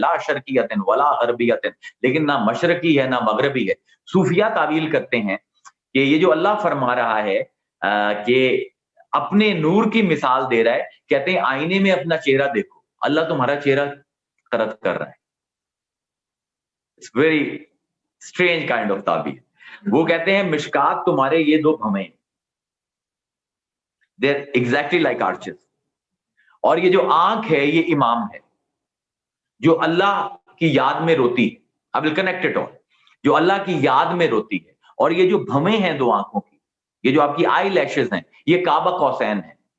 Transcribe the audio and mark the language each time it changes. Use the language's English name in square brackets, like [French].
[Arabic] لا شرقیۃ ولا غربیۃ, [Urdu] لیکن نہ مشرقی ہے نہ مغربی ہے. صوفیہ تعویل کرتے ہیں کہ یہ جو اللہ فرما رہا ہے کہ اپنے نور کی مثال دے رہا ہے, کہتے ہیں آئینے میں اپنا چہرہ دیکھو, اللہ تمہارا چہرہ طرد کر رہا ہے. [English] It's very strange kind of [Urdu] تعبیر. وہ کہتے ہیں مشکات تمہارے یہ دو بھمیں, [English] they're exactly like arches, [Urdu] اور یہ جو آنکھ ہے یہ امام ہے جو اللہ کی یاد میں روتی ہے. [English] I will connect it all. [Urdu] جو اللہ کی یاد میں روتی ہے, اور یہ جو بھمیں ہیں دو آنکھوں کی, یہ جو آپ کی آئی لیشز ہیں, یہ کعبہ قوسین ہے.